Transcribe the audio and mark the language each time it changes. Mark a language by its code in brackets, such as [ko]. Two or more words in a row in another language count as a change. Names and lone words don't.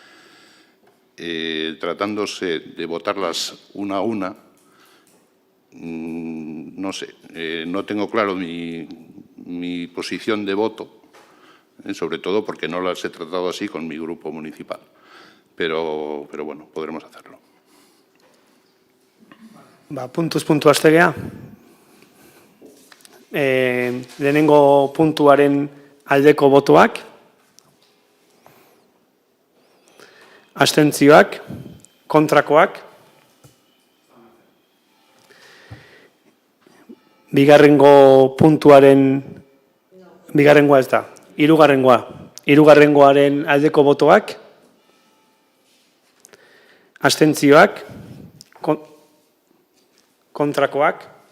[es] Tratándose de votarlas una a una, no sé, no tengo claro mi posición de voto, sobre todo porque no las he tratado así con mi grupo municipal. Pero bueno, podremos hacerlo. [eu] Puntuz puntu hastegea. Lehenengo puntuaren aldeko botoak, abstentzioak, kontrakoak, bigarrengo puntuaren, bigarrengoa ez da, hirugarrengoaren aldeko botoak, abstentzioak, kontrakoak,